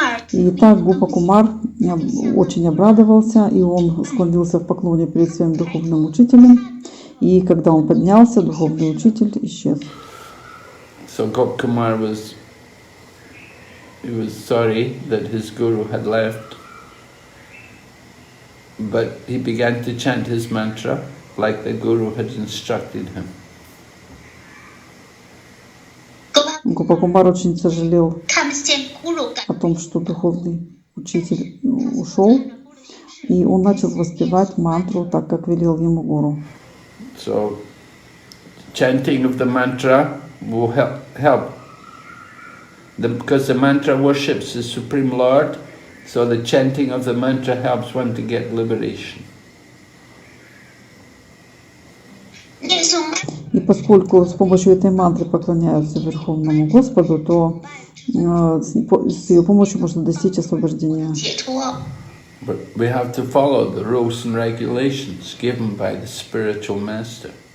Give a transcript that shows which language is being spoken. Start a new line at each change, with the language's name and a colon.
Russian: И так Гопа-Кумар очень обрадовался, и он склонился в поклоне перед своим духовным учителем. И когда он поднялся, духовный учитель исчез.
English: So Gopkumar was sorry that his guru had left, but he began to chant his mantra like the guru had instructed him.
Russian: Гопа-Кумар очень сожалел о том, что духовный учитель ушел, и он начал воспевать мантру так, как велел ему гуру.
English: So, chanting of the mantra will help. Because the mantra worships the Supreme Lord, so the chanting of the mantra helps one to get liberation.
Russian: И поскольку с помощью этой мантры поклоняются Верховному Господу, то с ее помощью можно достичь освобождения.
English: But we have to follow the rules and regulations given by the spiritual master.